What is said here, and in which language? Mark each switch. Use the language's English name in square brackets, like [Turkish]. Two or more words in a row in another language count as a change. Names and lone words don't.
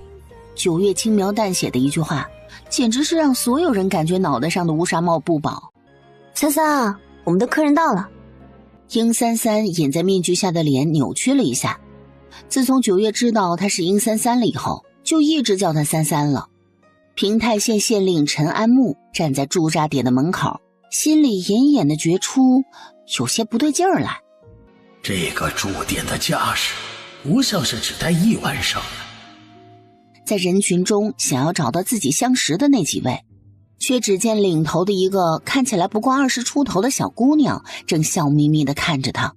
[Chinese] 九月輕描淡寫的一句話，簡直是讓所有人感覺腦袋上的烏紗帽不保。三三啊，我們的客人到了。殷三三隐在面具下的臉扭曲了一下。自從九月知道他是殷三三了以後，就一直叫他三三了。平太县县令陈安木站在驻扎點的門口，心裡隱隱的覺出有些不對勁兒來。這個駐點的架勢不像是只待1晚上的。在人群中想要找到自己相識的那幾位，卻只見領頭的一個看起來不過20出頭的小姑娘正笑眯眯地看着他。